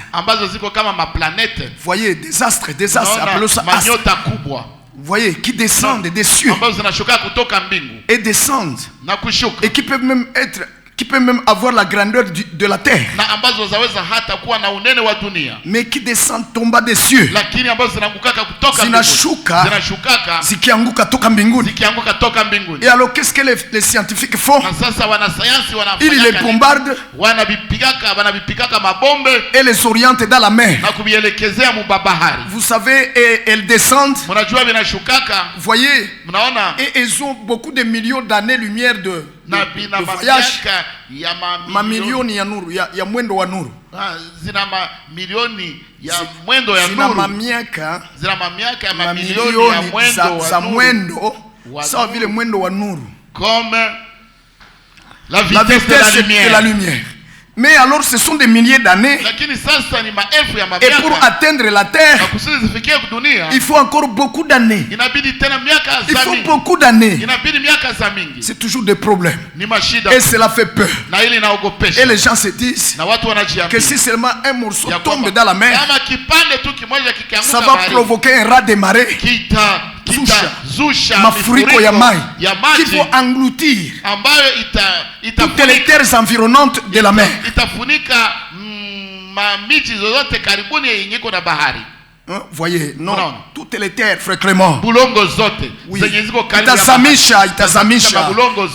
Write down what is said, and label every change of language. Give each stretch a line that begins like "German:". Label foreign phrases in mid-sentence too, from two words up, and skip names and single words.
French: Voyez, des astres, appelons ça astres. Voyez, qui descendent des cieux et descendent et qui peuvent même avoir la grandeur de la terre, mais qui descendent tombent des cieux,
Swahili: zinashuka zikianguka toka mbinguni.
French: Et alors qu'est-ce que les scientifiques font? Ils les bombardent et les orientent dans la mer. Vous savez, et elles descendent. Vous voyez, et ils ont beaucoup de millions d'années-lumière de voyage.
Swahili: Mamilioni ya nuru, ya mwendo wa nuru. Zina mamilioni ya mwendo ya nuru. Zina mamilioni ya mwendo sawa vile mwendo wa nuru.
French: Comme la vitesse de la lumière. Mais alors ce sont des milliers d'années. Et pour atteindre la terre, il faut encore beaucoup d'années. Il faut beaucoup d'années. C'est toujours des problèmes. Et cela fait peur. Et les gens se disent que si seulement un morceau tombe dans la mer, ça va provoquer un raz de marée.
Swahili: Mafuriko ya mai
French: qui faut engloutir toutes les terres environnantes de la mer. Voyez, non, toutes les terres, frère Clément.
Swahili: Oui. Itazamisha. Zote.